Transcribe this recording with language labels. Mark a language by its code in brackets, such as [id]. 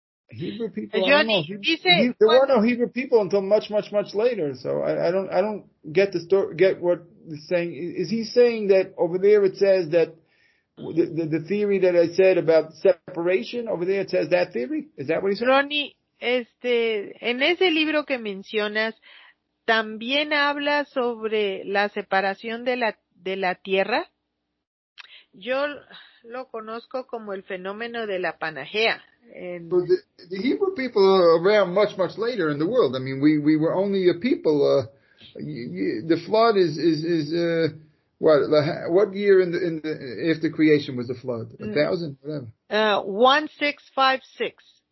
[en] Hebrew people. I don't know. [es] Dice, [en] There were no Hebrew people until much later. So I don't get the story. Get what he's saying. Is he saying that over there it says that the theory that I said about separation over there, it says that theory? Is that what he's saying? [es] Ronnie, en ese libro que mencionas, también habla sobre la separación de la tierra. Yo lo conozco como el fenómeno de la Panagea. [en] So the Hebrew people are around much later in the world. I mean, we were only a people. The flood is what year in the after creation was the flood? 1,000, whatever. 1656.